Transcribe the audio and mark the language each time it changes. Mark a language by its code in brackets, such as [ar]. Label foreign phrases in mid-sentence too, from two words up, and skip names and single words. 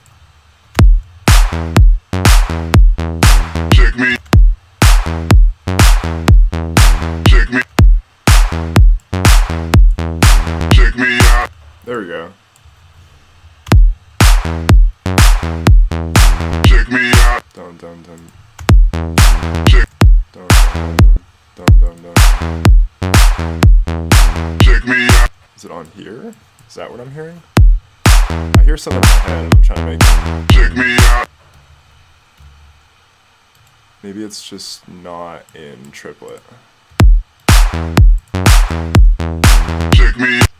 [en] Check me. Check me. Check me out. There we go. Check me out. Dum dum dum. Check. Dum dum dum dum dum. Check me out. Is it on here? Is that what I'm hearing? I hear something in my head and I'm trying to make it. Check me out. Maybe it's just not in triplet. Check me.